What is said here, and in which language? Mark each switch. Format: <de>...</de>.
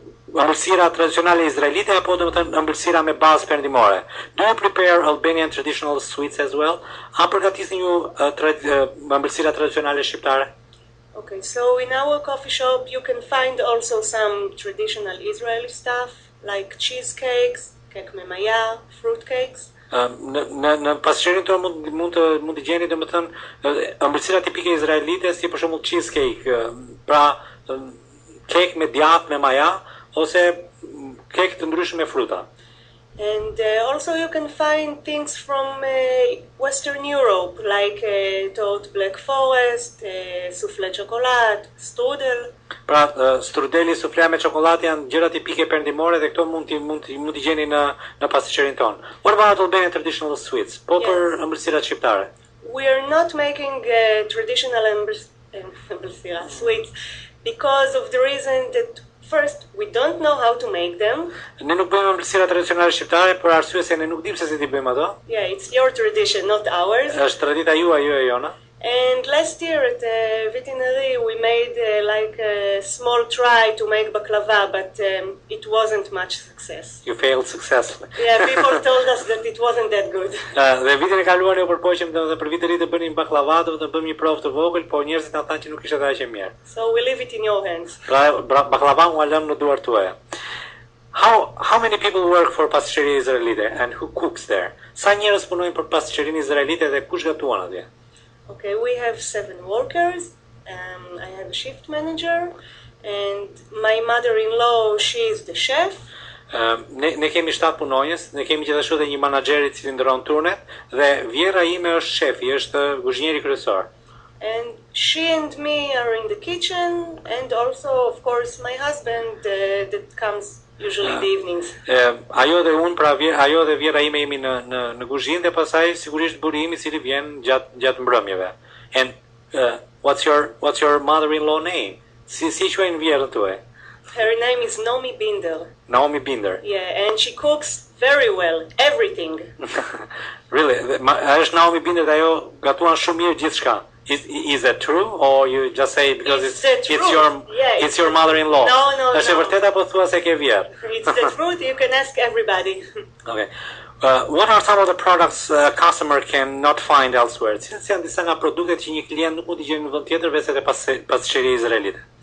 <sq>ëmbëlsira tradicionale izraelite apo domethënë ëmbëlsira me bazë perëndimore?</sq> <en>Do you prepare Albanian traditional sweets as well?</en> <sq>A përgatisni ju ëmbëlsira tradicionale shqiptare?</sq> <en>Okay, so in our coffee shop you can find also some traditional Israeli stuff like cheesecakes,</en> <sq>kek me maja,</sq> <en>fruit cakes.</en> <sq>Në pasqyrin tonë mund të gjeni domethënë ëmbëlsira tipike izraelite si për shembull cheesecake, pra kek me djath me maja ose kek të ndryshme me fruta.</sq> <en>And also you can find things from Western Europe, like tart Black Forest, soufflé chocolat, strudel.</en> <sq>Pra, strudeli, sufle me çokoladë janë gjëra tipike perëndimore dhe këto mund t'i gjeni në pasqyrin tonë.</sq> <en>What about Albanian traditional sweets?</en> <sq>Po për ëmbëlsirat shqiptare.</sq> <en>We are not making traditional ëmbëlsira sweets because of the reason that first, we don't know how to make them.</en> <sq>Ne nuk bëjmë ëmbëlsira tradicionale shqiptare për arsye se ne nuk dimë se si t'i bëjmë ato.</sq> <en>Yeah, it's your tradition, not ours.</en> <sq>Është tradita juaj, jo e jona.</sq> <en>And last year at Vitineri we made like a small try to make baklava, but it wasn't much success. You failed successfully. Yeah, people told us that it wasn't that good.</en> <sq>Dhe vitin e kaluar ne u përpoqëm dhe për vitin e ri të bënim baklava, do të bëjmë një provë të vogël, po njerëzit na thanë që nuk ishte aq e mirë.</sq> <en>So we leave it in your hands.</en> <sq>Pra baklava u lëm në duart tuaja.</sq> <en>How many people work for pasqyria izraelite and who cooks there?</en> <sq>Sa njerëz punojnë për pasqyrinë izraelite dhe kush gatuan atje?</sq> <en>Okay, we have 7 workers. I have a shift manager, and my mother-in-law, she is the chef.</en> <sq>Ne kemi 7 punonjës, ne kemi gjithashtu edhe një menaxher I cili ndron turnet dhe vjerra ime është shefi, është kuzhinieri kryesor.</sq> <en>And she and me are in the kitchen, and also, of course, my husband that comes usually in the evenings.</en> <sq>Ajo dhe unë, pra ajo dhe vjera ime jemi në kuzhinë dhe pastaj sigurisht buri im I cili vjen gjatë mbrëmjeve.</sq> <en>And what's your mother-in-law name?</en> <sq>Si quajnë vjerën tuaj?</sq> <en>Her name is Naomi Binder. Naomi Binder. Yeah, and she cooks very well, everything. Really?</en> <sq>Është Naomi Binder dhe ajo gatuan shumë mirë gjithçka.</sq> <en>Is that true, or you just say because it's your mother-in-law? No.</en> <sq>Është e vërtetë apo thua se ke vjerë?</sq> <en>It's the truth. You can ask everybody. Okay. What are some of the products a customer cannot find elsewhere?</en> <sq>Cilat janë disa nga produktet që një klient nuk mund t'i gjejë në vend tjetër veçse te pasqyria izraelite?</sq>